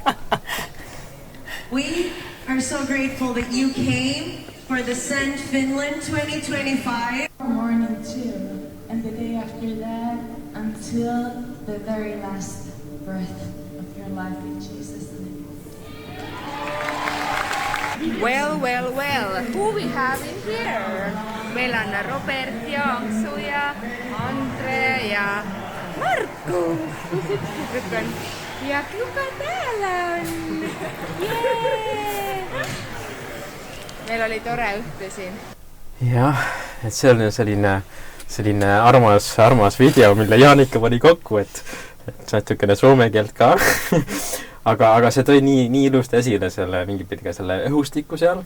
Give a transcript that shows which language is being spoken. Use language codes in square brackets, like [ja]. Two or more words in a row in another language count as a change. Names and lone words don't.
[en] We are so grateful that you came for the Send Finland 2025. Morning too, and the day after that, until the very last breath of your life in Jesus' name. Well, who we have in here? [et] Meil on Robert ja Anksu ja Andre ja Marku. [fi] Ja kuka täällä on? Jee! [et] Meil oli tore õhtu siin. Jah, et see on selline armas video, mille Jaanika pani kokku, et natukene soome keelt ka. aga see tõi nii ilusti esile selle mingi pidi ka selle õhustiku seal.